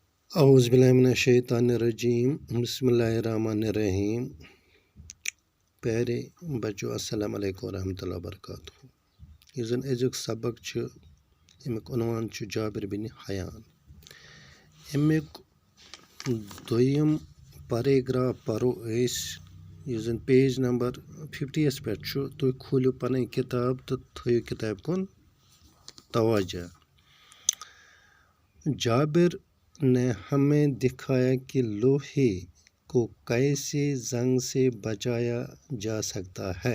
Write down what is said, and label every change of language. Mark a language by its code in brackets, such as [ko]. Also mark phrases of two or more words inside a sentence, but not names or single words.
[ar] اعوذ باللہ من الشیطان الرجیم بسم اللہ الرحمن الرحیم [ur] پیارے بچو [ar] السلام علیکم ورحمۃ اللہ وبرکاتہ [ks] یہ زن ازیک سبق امیک عنوان جابر بن حیان امیک دویم پیراگراف پرو یہ زن [en] page number [ks] 50 پہ تھی کھولو پن کتاب تو تھو کتاب کن توجہ. [ur] جابر نے ہمیں دکھایا کہ لوہے کو کیسے زنگ سے بچایا جا سکتا ہے.